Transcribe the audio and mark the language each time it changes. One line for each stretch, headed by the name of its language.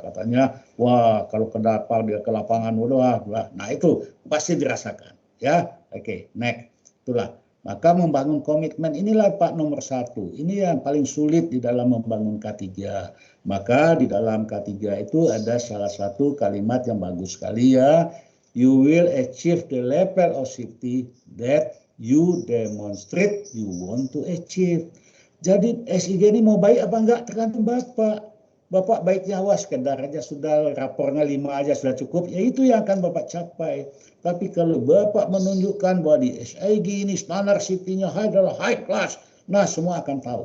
Indonesian: Katanya, wah kalau dia ke lapangan, wah. Nah itu pasti dirasakan. Ya, oke, next. Itulah. Maka membangun komitmen inilah Pak nomor 1. Ini yang paling sulit di dalam membangun K3. Maka di dalam K3 itu ada salah satu kalimat yang bagus sekali ya.
English: You will achieve the level of safety that you demonstrate you want to achieve.
Indonesian: Jadi SIG ini mau baik apa enggak tergantung Bapak. Bapak baiknya sekedar aja sudah rapornya 5 aja sudah cukup, ya itu yang akan Bapak capai. Tapi kalau Bapak menunjukkan bahwa di SIG ini standar safety-nya adalah high class, nah semua akan tahu.